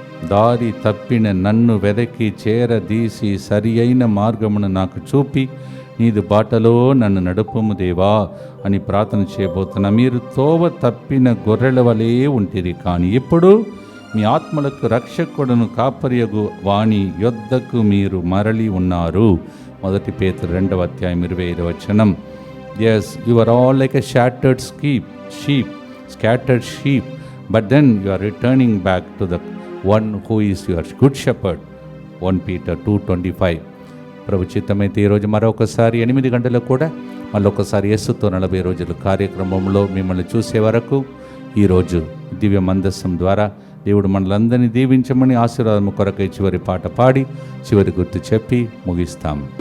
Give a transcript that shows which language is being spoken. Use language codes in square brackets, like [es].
[te] దారి తప్పిన నన్ను వెదకి చేరదీసి సరి అయిన మార్గమును నాకు చూపి నీదు బాటలో నన్ను నడుపుము దేవా అని ప్రార్థన చేయబోతున్నా. మీరు తోవ తప్పిన గొర్రెల వలె ఉంటిరి, కానీ ఇప్పుడు మీ ఆత్మలకు రక్షకుడును కాపరియగు వాణి యొద్దకు మీరు మరలి ఉన్నారు. 1 పేతురు 2వ అధ్యాయం 25వ వచనం. [en] Yes, you are all like a shattered sheep scattered sheep, but then you are returning back to the one who is your good shepherd. 1 Peter 2:25. [te] ప్రభు చిత్తమైతే ఈరోజు మరొకసారి 8 గంటలకు కూడా మళ్ళొకసారి యేసుతో 40 రోజుల కార్యక్రమంలో మిమ్మల్ని చూసే వరకు ఈరోజు దివ్య మందస్సం ద్వారా దేవుడు మనలందరినీ దీవించమని ఆశీర్వాదం కొరకై చివరి పాట పాడి చివరి గుర్తు చెప్పి ముగిస్తాం.